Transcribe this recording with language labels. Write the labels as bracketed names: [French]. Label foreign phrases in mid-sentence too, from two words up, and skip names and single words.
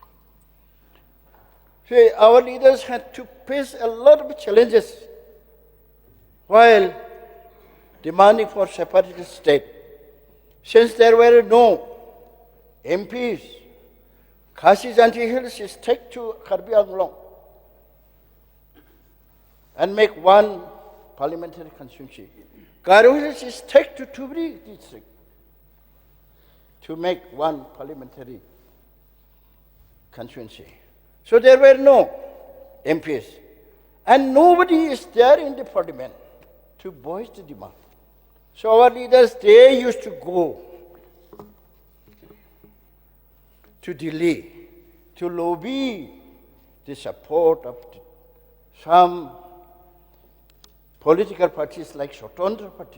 [English] See, our leaders had to face a lot of challenges while demanding for separatist state. Since there were no MPs, Khasi Chanchia Hills is take to Karbi Anglong and make one parliamentary constituency. Garo Hills is take to Tubri district to make one parliamentary constituency. So there were no MPs. And nobody is there in the parliament to voice the demand. So our leaders, they used to go to Delhi to lobby the support of some political parties like Swatandra Party.